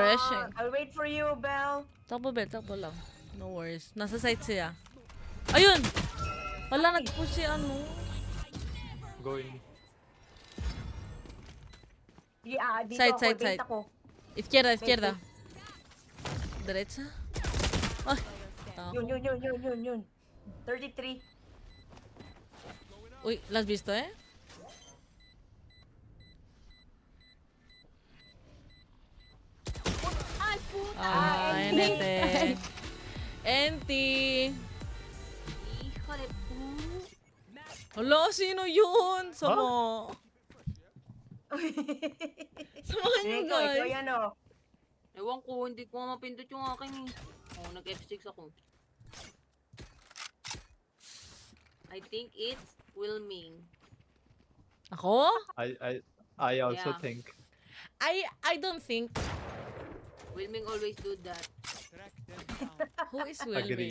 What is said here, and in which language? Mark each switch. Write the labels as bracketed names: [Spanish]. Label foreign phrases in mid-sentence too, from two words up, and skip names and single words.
[English] refreshing. I'll wait for you, Belle. [Filipino] Takbo, Bel. Takbo lang. [English] No worries. [Filipino] Nasa site siya. Ayun! Wala, nag-push si ano. [English] Going. Yeah, [Filipino] dito [English] Side, [Filipino] ako. [English] side, Bait side. [Filipino] ako. [Spanish] Izquierda, izquierda. Derecha. [Filipino] Ay. Yun. 33. Uy, [Spanish] ¿la has visto, eh? Ay, puta! [English] NT. NT. [Spanish] Hijo de pu... [Filipino] Hala, sino yun? Sama. Samahan nyo, Ikaw guys. yan o. Ewan ko, hindi ko nga mapindot yung aking eh. Oh, nag-F6 ako. [English] I think it's Wilming. [Filipino] Ako? [English] I also Yeah. think. I don't think. Wilming always do that. Who is Agree.